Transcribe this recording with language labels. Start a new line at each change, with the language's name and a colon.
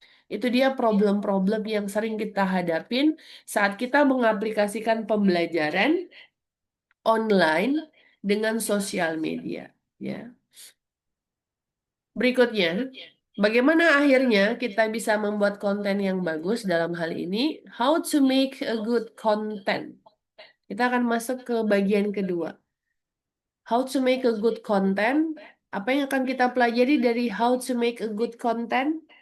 Indonesian: Itu dia problem-problem yang sering kita hadapin saat kita mengaplikasikan pembelajaran online dengan sosial media. Ya. Berikutnya, bagaimana akhirnya kita bisa membuat konten yang bagus dalam hal ini?
English: How to make a good content.
Indonesian: Kita akan masuk ke bagian kedua.
English: How to make a good content.
Indonesian: Apa yang akan kita pelajari dari
English: how to make a good content?